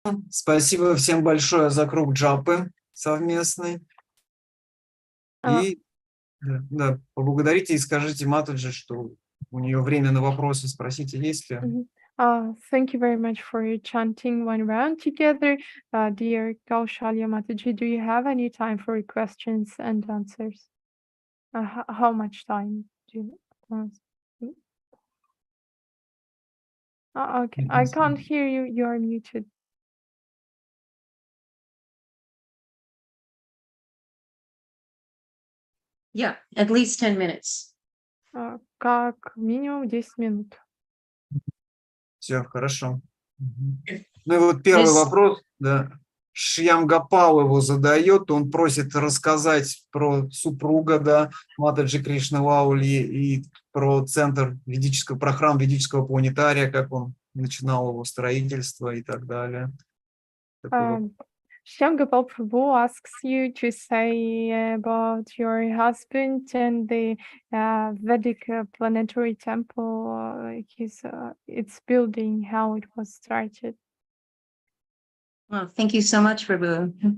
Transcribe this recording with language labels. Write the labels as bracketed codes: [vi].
[ru] Спасибо всем большое за круг джапы совместный. И да, поблагодарите и скажите матаджи, что у нее время на вопросы, спросите, есть ли. [en] Thank you very much for your chanting one round together. Dear Kaushalya Mataji, do you have any time for questions and answers? How much time do you okay, I can't hear you. You are muted. Yeah, at least 10 minutes. [ru] Как минимум 10 минут. Все, хорошо. Ну и вот первый вопрос, да. Шьямгапал его задает, он просит рассказать про супруга, да, матаджи Кришналаульи, и про центр ведического, про храм ведического планетария, как он начинал его строительство и так далее. [en] Shyamgopal Prabhu asks you to say about your husband and the Vedic planetary temple, its building, how it was started. Well, thank you so much, Prabhu.